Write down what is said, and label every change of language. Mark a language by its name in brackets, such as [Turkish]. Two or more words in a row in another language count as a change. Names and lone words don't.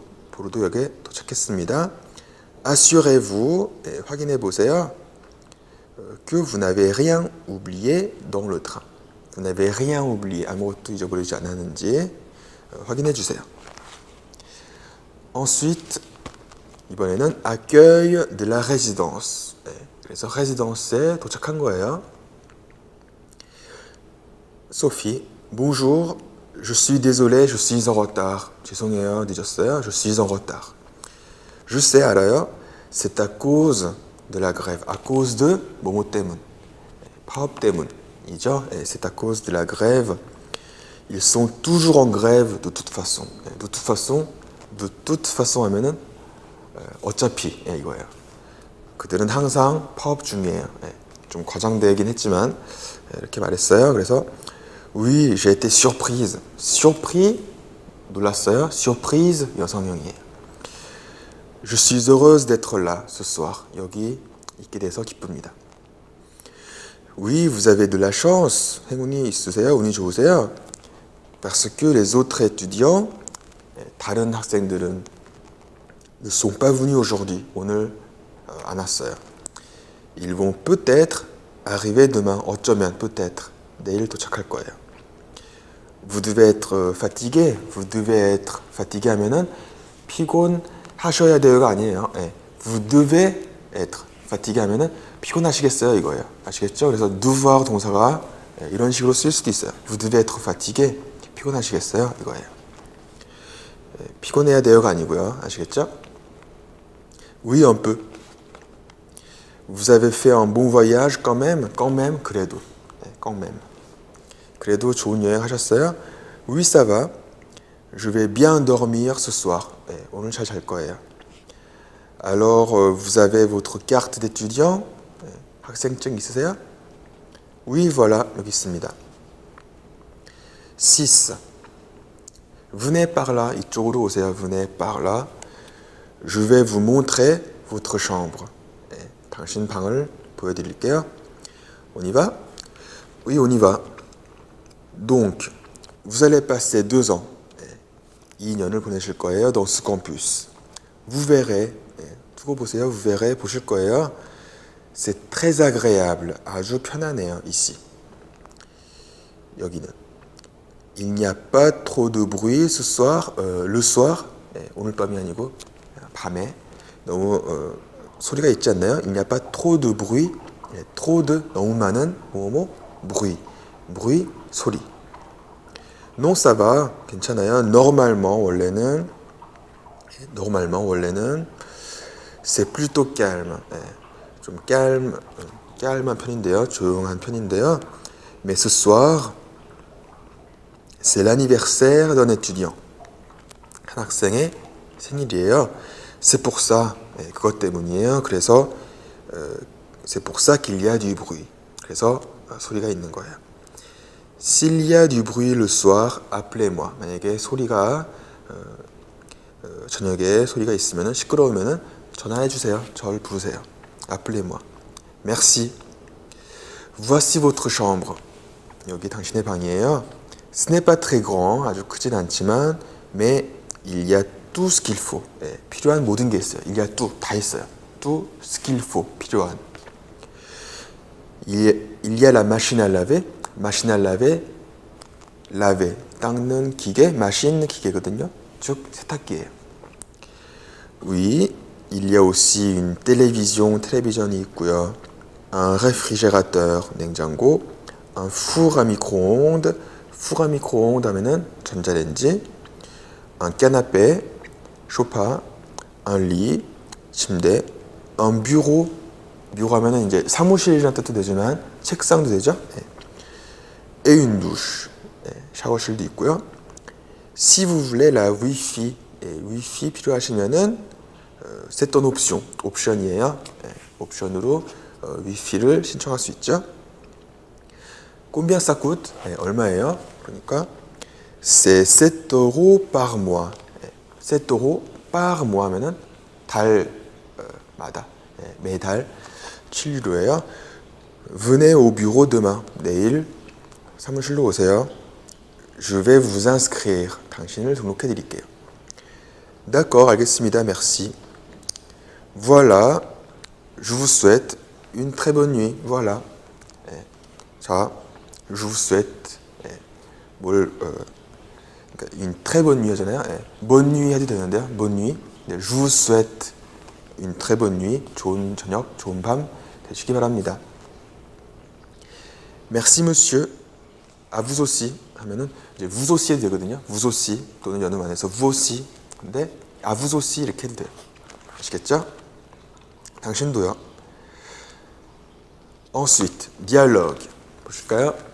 [Korean] 보르도역에 도착했습니다. [French] Assurez-vous, [Korean] 확인해 보세요. [French] Que vous n'avez rien oublié dans le train. Vous n'avez rien oublié. [Korean] 아무것도 잊어버리지 않았는지 확인해 주세요. [French] Ensuite, 이번에는 accueil de la résidence. [Korean] 그래서 résidence에 도착한 거예요. [French] Sophie, bonjour. Je suis désolé, je suis en retard. [Korean] 죄송해요, 늦었어요. [French] Je suis en retard. Je sais, 알아요. C'est à cause de la grève. À cause de [Korean] 뭐뭐 때문. 파업 때문이죠. [French] C'est à cause de la grève. Ils sont toujours en grève de toute façon. De toute façon [Korean] 하면은 어차피 이거예요. 그들은 항상 파업 중이에요. 좀 과장되긴 했지만 이렇게 말했어요. [French] 그래서 Oui, j'ai été surprise. Surpris, [Korean] 놀랐어요. Surprise, 여성형이에요. [French] Je suis heureuse d'être là ce soir. [Korean] 여기 있게 돼서 기쁩니다. [French] Oui, vous avez de la chance. [Korean] 행운이 있으세요. 운이 좋으세요. [French] Parce que les autres étudiants, [Korean] 다른 학생들은 [French] ne sont pas venus aujourd'hui. [Korean] 오늘 안 왔어요. [French] Ils vont peut-être arriver demain. [Korean] 어쩌면 peut-être 내일 도착할 거예요. [French] Vous devez être fatigué. Vous devez être fatigué [Korean] 하면은 피곤하셔야 돼요가 아니에요. [French] Vous devez être fatigué [Korean] 하면은 피곤하시겠어요 이거예요. 아시겠죠? 그래서 devoir 동사가 이런 식으로 쓸 수도 있어요. [French] Vous devez être fatigué. [Korean] 피곤하시겠어요 이거예요. 피곤해야 돼요가 아니고요. 아시겠죠? [French] Oui, un peu. Vous avez fait un bon voyage quand même. Quand même, 그래도. quand même. [Korean] 그래도 좋은 여행 하셨어요? [French] Oui, ça va. Je vais bien dormir ce soir. [Korean] 오늘 잘 잘 거예요. [French] Alors, vous avez votre carte d'étudiant? [Korean] 학생증 있으세요? [French] Oui, voilà. [Korean] 여기 있습니다. [French] 6. Venez par là. [Korean] 이쪽으로 오세요. [French] Venez par là. Je vais vous montrer votre chambre. [Korean] 당신 방을 보여드릴게요. [French] On y va? Oui, on y va. Donc, vous allez passer 2 ans. [Korean] 2년을 보내실 거예요. [French] dans ce campus. Vous verrez. [Korean] 두고 보세요. [French] Vous verrez. [Korean] 보실 거예요. [French] C'est très agréable. [Korean] 아주 편하네요. ici. 여기는. [French] Il n'y a pas trop de bruit ce soir. Le soir. [Korean] 오늘 밤이 아니고 밤에 너무 소리가 있지 않나요? [French] Il n'y a pas trop de bruit. trop de [Korean] 너무 많은 [French] bruit. bruit 소리. Non, ça va. 괜찮아요. normalement 원래는 C'est plutôt calme. [Korean] 예, 좀 calme한 편인데요. 조용한 편인데요. [French] Mais ce soir, c'est l'anniversaire d'un étudiant. [Korean] 한 학생의 생일이에요. [French] C'est pour ça. [Korean] 예, 그것 때문이에요. 그래서 [French] c'est pour ça qu'il y a du bruit. [Korean] 그래서 소리가 있는 거예요. [French] S'il y a du bruit le soir, appelez-moi. [Korean] 만약에 소리가 저녁에 소리가 있으면 시끄러우면 전화해 주세요. 저를 부르세요. [French] Appelez-moi. Merci. Voici votre chambre. [Korean] 여기 당신의 방이에요. [French] Ce n'est pas très grand. [Korean] 아주 크진 않지만 [French] mais il y a tout ce qu'il faut. [Korean] 네, 필요한 모든 게 있어요. [French] Il y a tout. [Korean] 다 있어요. [French] Tout ce qu'il faut. 필요한. Il y a la machine à laver. Machine à laver. laver. [Korean] 닦는 기계. machine 기계거든요. 즉 세탁기예요. [French] Oui. Il y a aussi une télévision. [Korean] 텔레비전이 있고요. [French] Un réfrigérateur. 냉장고. Un four à micro-ondes. four à micro-ondes [Korean] 하면은 전자레인지. [French] Un canapé. 소파. Un lit. 침대. Un bureau. [Korean] bureau 하면은 이제 사무실이라는 뜻도 되지만 책상도 되죠. 네. [French] Et une douche. [Korean] 네, 샤워실도 있고요. [French] Si vous voulez la wifi. [Korean] 네, wifi 필요하시면은 [French] c'est une option. [Korean] 옵션이에요. 네, 옵션으로 wifi를 신청할 수 있죠. [French] Combien ça coûte? [Korean] 네, 얼마예요? [French] 그러니까 c'est 7 euros par mois. [Korean] 네, [French] 7 euros par mois [Korean] 하면은 달마다 네, 매달 7유로예요. [French] Venez au bureau demain. [Korean] 내일 사무실로 오세요. [French] Je vais vous inscrire. [Korean] 당신을 등록해 드릴게요. [French] D'accord, 알겠습니다. Merci. Voilà. Je vous souhaite une très bonne nuit. Voilà. [Korean] 네. 자, [French] je vous souhaite 그러니까 une très bonne nuit [Korean] 하잖아요. 네. [French] bonne nuit [Korean] 해도 되는데요. [French] bonne nuit. 네. Je vous souhaite une très bonne nuit. [Korean] 좋은 저녁, 좋은 밤 되시기 바랍니다. [French] Merci monsieur. À vous aussi [Korean] 하면은 이제 [French] vous aussi [Korean] 해도 되거든요. [French] vous aussi [Korean] 또는 연음 안에서 [French] vous aussi. [Korean] 근데 [French] à vous aussi [Korean] 이렇게 해도 돼요. 아시겠죠? 당신도요. [French] Ensuite, dialogue. 보실까요?